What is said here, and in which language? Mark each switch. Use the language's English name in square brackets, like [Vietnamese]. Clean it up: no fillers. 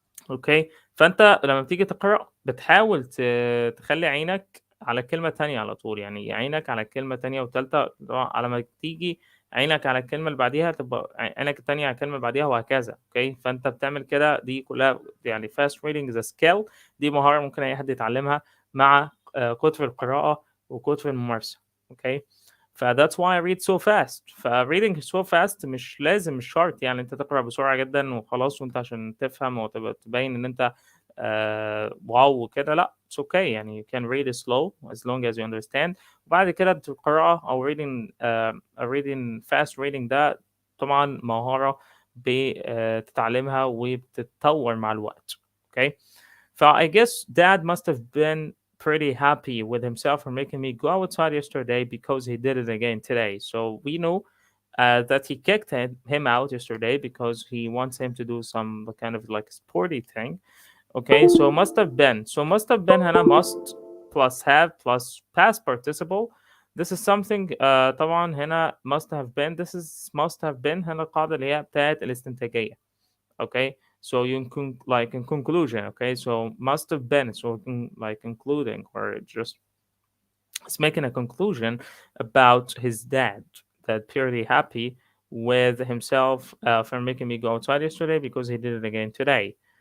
[Arabic] اوكي، فانت لما بتيجي تقرأ بتحاول تخلي عينك على الكلمة التانية على طول، يعني عينك على الكلمة التانية والتالتة، على ما تيجي عينك على الكلمة اللي بعديها تبقى عينك التانية على الكلمة اللي بعديها، وهكذا. اوكي، فانت بتعمل كده، دي كلها يعني [English] fast reading is a skill. [Arabic] دي مهارة ممكن اي حد يتعلمها مع كتر القراءة وكتر الممارسة. [English] Okay, ف that's why I read so fast. [Arabic] ف [English] reading so fast [Arabic] مش لازم، مش شرط يعني انت تقرأ بسرعة جدا وخلاص وانت عشان تفهم وتبقى تبين ان انت واو وكده، لا، [English] it's okay. [Arabic] يعني [English] you can read it slow as long as you understand. [Arabic] وبعد كده القراءة أو [English] reading fast reading [Arabic] ده طبعا مهارة بتتعلمها وبتتطور مع الوقت. [English] okay. ف I guess Dad must have been pretty happy with himself for making me go outside yesterday because he did it again today. So we know that he kicked him out yesterday because he wants him to do some kind of like sporty thing. Okay, so must have been. So must have been هنا must plus have plus past participle. This is something [Arabic] طبعا هنا [English] must have been. This is must have been [Arabic] هنا القاعدة اللي هي بتاعت الاستنتاجية. [English] Okay, so you like in conclusion. Okay, so must have been. So like concluding or just it's making a conclusion about his dad that purely happy with himself for making me go outside yesterday because he did it again today.